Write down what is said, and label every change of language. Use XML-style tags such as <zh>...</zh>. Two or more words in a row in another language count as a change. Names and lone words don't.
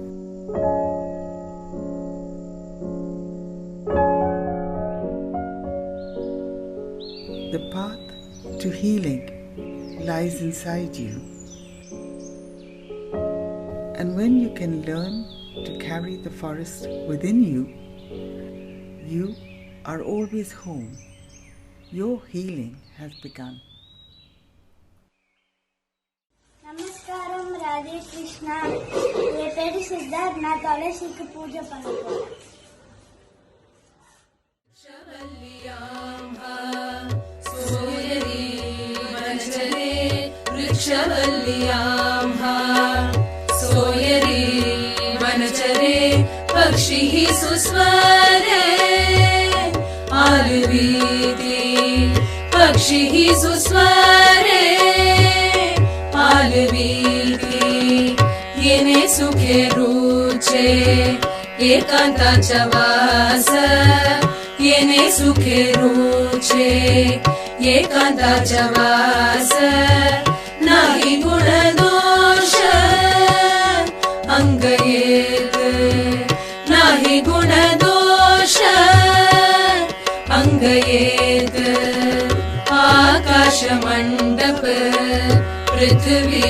<en>The path to healing lies inside you. And when you can learn to carry the forest within you, you are always home. Your healing has begun. Namaskaram, Radhe Krishna.</en> <ta>என் பேரு சித்தார்த். நான் துளசிக்கு பூஜை பண்ண போறேன்.</ta> <mr>वृक्षवल्ल्याम्हा सोयरे वनचरे पक्षिः सुस्वरे आलवीति पक्षिः सुस्वरे आलवीति येने सुखे रुचे एकांताचा वास येने सुखे रुचे एकांताचा वास नाही गुणदोष अंगयेत नाही गुणदोष अंगयेत आकाश मंडप पृथ्वी</mr>